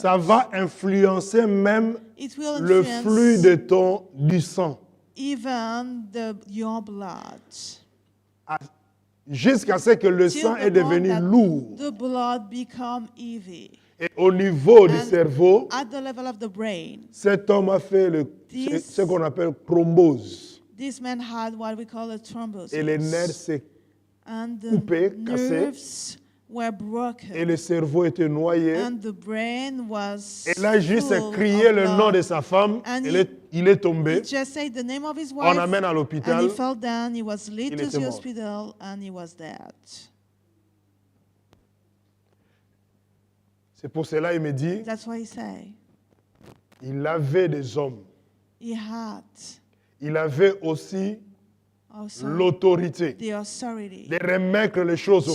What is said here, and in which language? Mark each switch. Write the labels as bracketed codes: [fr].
[fr] ça va influencer même [en] It will [fr] le flux du sang. [en] even your blood. [fr] Ah, jusqu'à ce que le [en] till [fr] sang [en] the [fr] est [en] point [fr] devenu [en] that [fr] lourd. [en] the blood become heavy. [fr] Et au niveau du [en] And [fr] cerveau, [en] at the level of the brain, [fr] cet homme a fait ce qu'on appelle thrombose. [en] this man had what we call a [fr] Et les nerfs [en] thrombosis. [fr] s'est [en] And the [fr] coupé, cassé. [en] nerves were [fr] Et [en] broken. [fr] le cerveau était noyé. [en] And the brain was [fr] Et là, juste [en] full [fr] crié [en] of [fr] le nom de [en] blood. [fr] sa femme. [en] And [fr] Il est [en] He [fr] tombé. [en] just said the name of his [fr] On [en] wife, [fr] l'amène à [en] and [fr] l'hôpital. [en] he fell down. He was led [fr] Il [en] to [fr] était [en] the [fr] mort. [en] hospital, and he was dead. [fr] C'est pour cela qu'il me dit, [en] That's why he said [fr] il avait des hommes. [en] he had [fr] Il avait aussi [en] also [fr] l'autorité [en] the authority [fr] de remettre les choses au